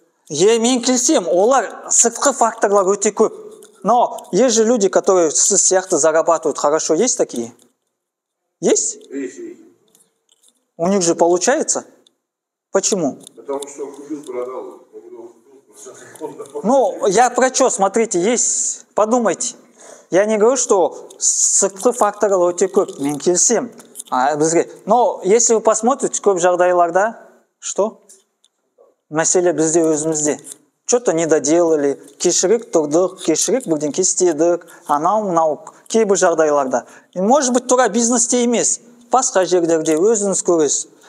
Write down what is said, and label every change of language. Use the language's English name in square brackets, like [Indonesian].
[Kazakh] Мен келсем, олар сыртқы факторлар өте көп. [Russian] Но есть же люди, которые [Kazakh] сіз сияқты [Russian] зарабатывают хорошо. Есть такие? Есть? Есть. У них же получается? Почему? Потому что он купил, продал. Ну, я про что, смотрите, есть, подумайте. Я не говорю, что [Kazakh] сыртқы факторлар өте көп, мен келсем. [Russian] Но если вы посмотрите, [Kazakh] көп жағдайларда, [Russian] что? [Kazakh] Мәселе бізде өзімізде. [Russian] Что-то не доделали, [Kazakh] кешірек тұрдық, кешірек бірден кестедік, анау-мынау, кейбір жағдайларда. Может быть, тура бизнесте емес, басқа жерлерде өзіңіз көресіз.